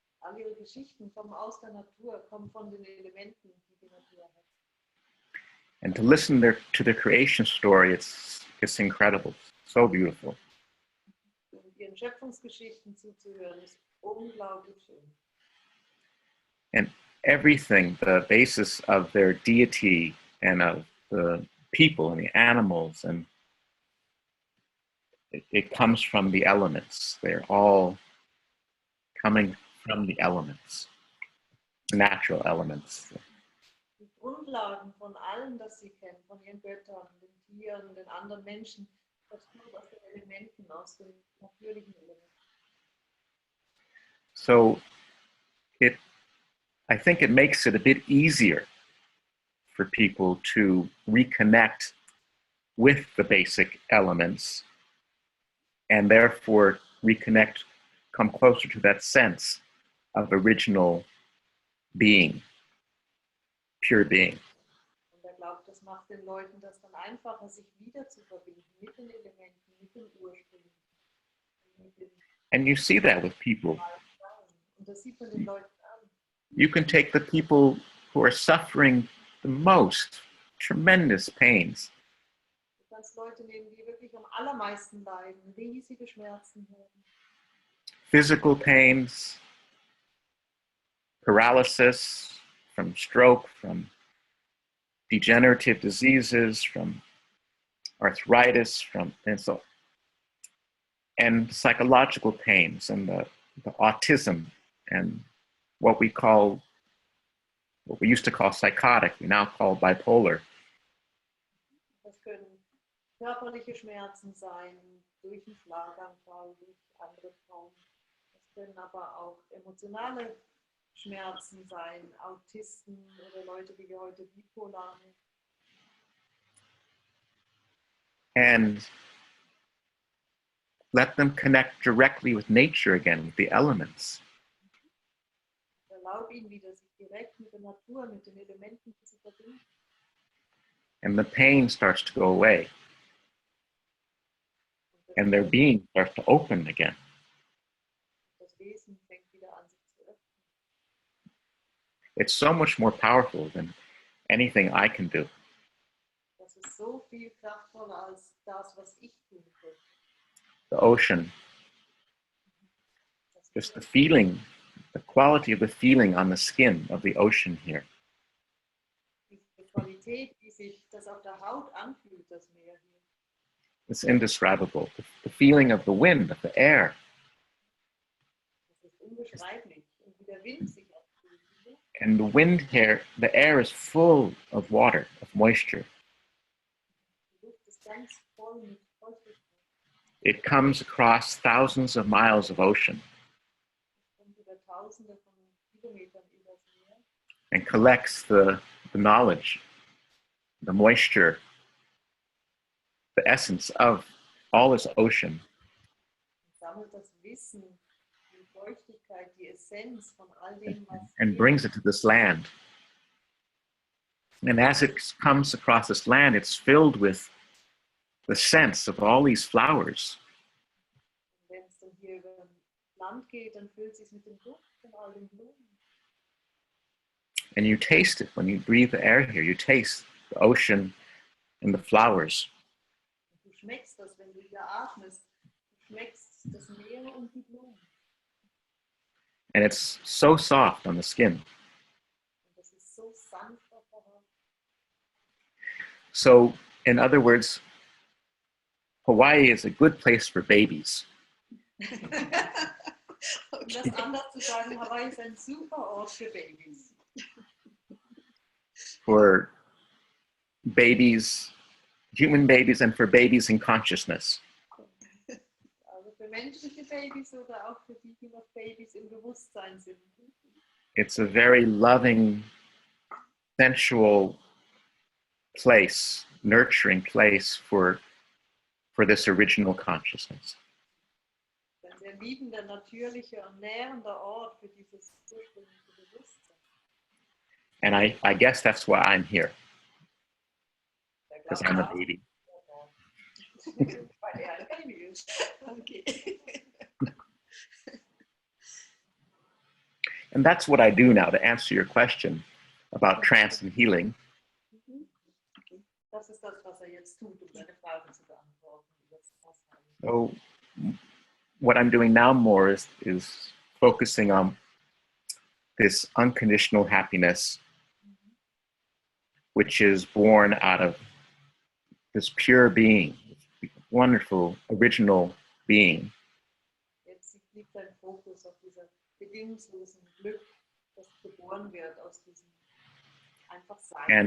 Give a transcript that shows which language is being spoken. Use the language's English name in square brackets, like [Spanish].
[German] All ihre Geschichten kommen aus der Natur, kommen von den Elementen, die die Natur hat. [English] And to listen to their creation story, it's incredible, so beautiful. [German] Und ihren Schöpfungsgeschichten zuzuhören, ist unglaublich schön. [English] And everything, the basis of their deity and of the people and the animals, and it comes from the elements. They're all coming from the elements, natural elements. [German] Die Grundlagen von allem, das sie kennen, von ihren Göttern, den Tieren, den anderen Menschen, das kommt aus den Elementen, aus den natürlichen Elementen. [English] So I think it makes it a bit easier for people to reconnect with the basic elements and therefore come closer to that sense of original being, pure being. [German] Und glaubt, das macht den Leuten das dann einfacher, sich wieder zu verbinden mit den Elementen, mit dem Ursprung. [English] And you see that with people. [German] Und das sieht man den Leuten an. [English] You can take the people who are suffering the most, tremendous pains. [German] Du kannst Leute nehmen, die wirklich am allermeisten leiden, riesige Schmerzen haben. [English] Physical pains, paralysis from stroke, from degenerative diseases, from arthritis, and psychological pains, and the autism, and what we used to call psychotic, we now call bipolar. [German] Das können körperliche Schmerzen sein, durch einen Schlaganfall, durch andere Traumen. Das können aber auch emotionale Schmerzen sein, Autisten oder Leute, die wir heute bipolar nennen. [English] And let them connect directly with nature again, with the elements. [German] Erlaub ihnen wieder, sich direkt mit der Natur, mit den Elementen zu verbinden. [English] And the pain starts to go away. And their being starts to open again. [German] Das Wesen fängt wieder an, sich zu öffnen. [English] It's so much more powerful than anything I can do. [German] Das ist so viel kraftvoller als das, was ich tun könnte. [English] The ocean, just the feeling, the quality of the feeling on the skin of the ocean here. [German] Die Qualität, wie sich das auf der Haut anfühlt, das Meer hier. [English] It's indescribable. The feeling of the wind, of the air. [German] Das ist unbeschreiblich. Und wie der Wind sich anfühlt. [English] And the wind here, the air is full of water, of moisture. [German] Die Luft ist ganz voll mit Feuchtigkeit. [English] It comes across thousands of miles of ocean [German] Es kommt über Tausende von Kilometern übers Meer. [English] and collects the knowledge, the moisture, the essence of all this ocean, [German] Sammelt das Wissen, die Feuchtigkeit, die Essenz von all dem, was [English] and brings it to this land. And as it comes across this land, it's filled with the sense of all these flowers. [German] wenn es dann hier über ein Land geht, dann füllt es sich mit dem Duft von all den Blumen. [English] And you taste it when you breathe the air here. You taste the ocean and the flowers. [German] Und du schmeckst das, wenn du hier atmest. Du schmeckst das Meer und die Blumen. [English] And it's so soft on the skin. [German] Und das ist so sanft auf der Haut. [English] So, in other words, Hawaii is a good place for babies. [German] Um das anders zu sagen, Hawaii ist ein super Ort für Babys. [English] For babies, human babies, and for babies in consciousness. [German] Also für menschliche Babys oder auch für die, die noch Babys im Bewusstsein sind. [English] It's a very loving, sensual place, nurturing place for this original consciousness. [German] Ein sehr liebender, natürlicher und nährender Ort für dieses ursprüngliche Bewusstsein. [English] And I guess that's why I'm here, because I'm a baby. [German] Weil er ein Baby ist. Okay. [English] And that's what I do now, to answer your question about trance and healing. [German] Das ist das, was jetzt tut, deine Frage zu beantworten. [English] So what I'm doing now more is focusing on this unconditional happiness, which is born out of this pure being, this wonderful, original being. [German] Jetzt liegt dein Fokus auf dieser bedingungslosen Glück, das geboren wird aus diesem einfach Sein.